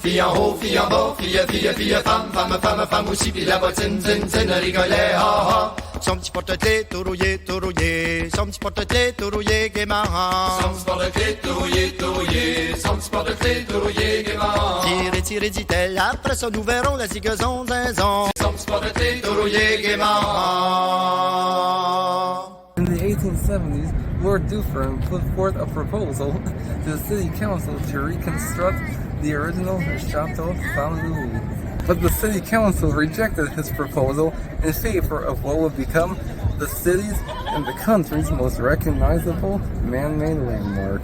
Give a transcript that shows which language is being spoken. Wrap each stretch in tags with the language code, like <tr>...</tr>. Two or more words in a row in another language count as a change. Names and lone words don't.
<fr>Fille en haut, fille en bas, fille, fille, fille, femme, femme, femme, femme aussi, puis la bottine, zin, zin, rigolait, ah, ah. Son petit porte-clés tout rouillé, tout rouillé. Son petit porte-clés tout rouillé gaiement. Son petit porte-clés tout rouillé, tout rouillé. Son petit porte-clés tout rouillé gaiement. Tirez, tirez, dit-elle, après ça nous verrons la zigazon, zinzon. Son Som spottar tre rouillé gaiement.</fr> <en>In the 1870s, Lord Dufferin put forth a proposal to the city council to reconstruct the original Chateau Frontenac. But the city council rejected his proposal in favor of what would become the city's and the country's most recognizable man-made landmark.</en>